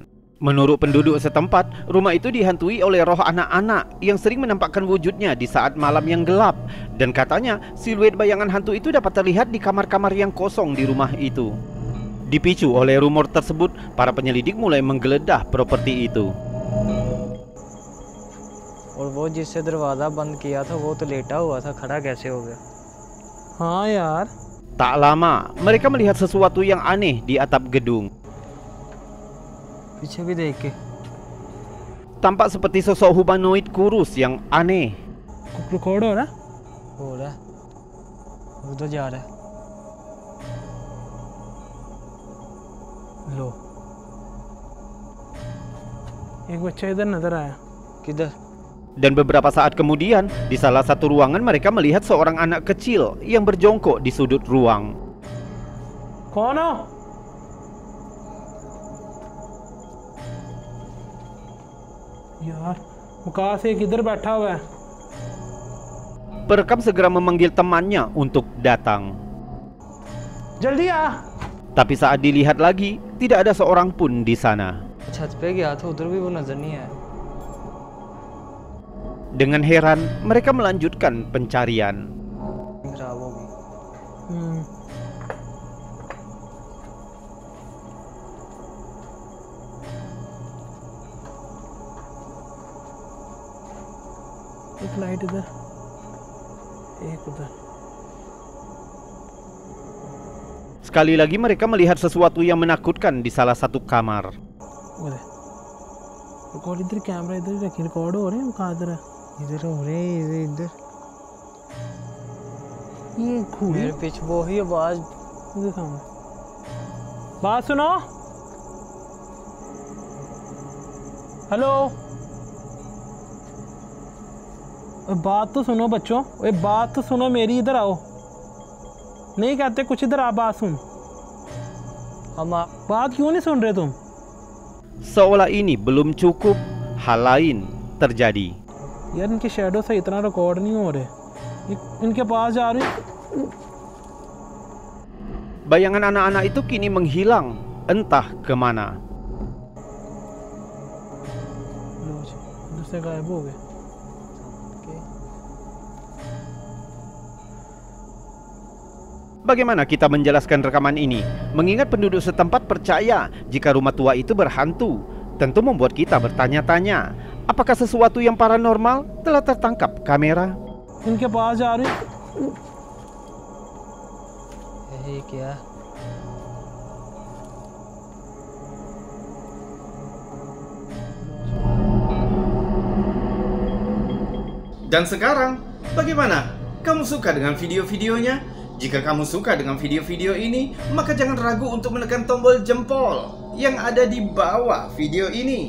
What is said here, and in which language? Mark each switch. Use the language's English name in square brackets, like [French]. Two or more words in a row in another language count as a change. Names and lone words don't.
[Indonesian] Menurut penduduk setempat, rumah itu dihantui oleh roh anak-anak yang sering menampakkan wujudnya di saat malam yang gelap. Dan katanya, siluet bayangan hantu itu dapat terlihat di kamar-kamar yang kosong di rumah itu. Dipicu oleh rumor tersebut, para penyelidik mulai menggeledah properti itu. [Hindi] और वो जिससे दरवाजा बंद किया था वो तो लेटा हुआ था, खड़ा कैसे हो गया? हाँ यार. [Indonesian] Tak lama, mereka melihat sesuatu yang aneh di atap gedung. [Hindi] पीछे भी देख के. [Indonesian] Tampak seperti sosok humanoid kurus yang aneh. [Hindi] रिकॉर्ड हो रहा? हो रहा है. उधर जा रहा है. लो. एक बच्चा इधर नजर आया. किधर? [Indonesian] Dan beberapa saat kemudian, di salah satu ruangan mereka melihat seorang anak kecil yang berjongkok di sudut ruang. [Hindi] कौन हो? यार, मुकास एक इधर बैठा हुआ है. [Indonesian] Perekam segera memanggil temannya untuk datang. [Hindi] जल्दी आ. [Indonesian] Tapi saat dilihat lagi, tidak ada seorang pun di sana. [Hindi] छत पे गया था, उधर भी वो नजर नहीं आया. [Indonesian] Dengan heran, mereka melanjutkan pencarian. [Hindi] खराब हो गई. एक लाइट इधर, एक उधर. [Indonesian] Sekali lagi mereka melihat sesuatu yang menakutkan di salah satu kamar. [Hindi] उधर. रिकॉर्ड इधर, कैमरा इधर ही रखी. रिकॉर्ड हो रहे हैं. कहाँ इधर है? इधर हो रहे हैं. इधर ये घूरी. मेरे पीछे वो ही आवाज. इधर सामने. बात सुनो. हेलो. बात तो सुनो बच्चों. बात तो सुनो मेरी. इधर आओ. नहीं कहते कुछ. इधर आ, बात सुन. हम बात क्यों नहीं सुन रहे तुम? [Indonesian] Seolah ini belum cukup, hal lain terjadi. [Hindi] यार इनके शैडो से इतना रिकॉर्ड नहीं हो रहे. इनके पास जा रहे. [Indonesian] Bayangan anak-anak itu kini menghilang, entah kemana. [Hindi] इधर से गायब हो गए. [Indonesian] Bagaimana kita menjelaskan rekaman ini? Mengingat penduduk setempat percaya jika rumah tua itu berhantu, tentu membuat kita bertanya-tanya, apakah sesuatu yang paranormal telah tertangkap kamera? [Hindi] इनके पास जा रहे. यही क्या? [Indonesian] Dan sekarang, bagaimana? Kamu suka dengan video-videonya? Jika kamu suka dengan video-video ini, maka jangan ragu untuk menekan tombol jempol yang ada di bawah video ini.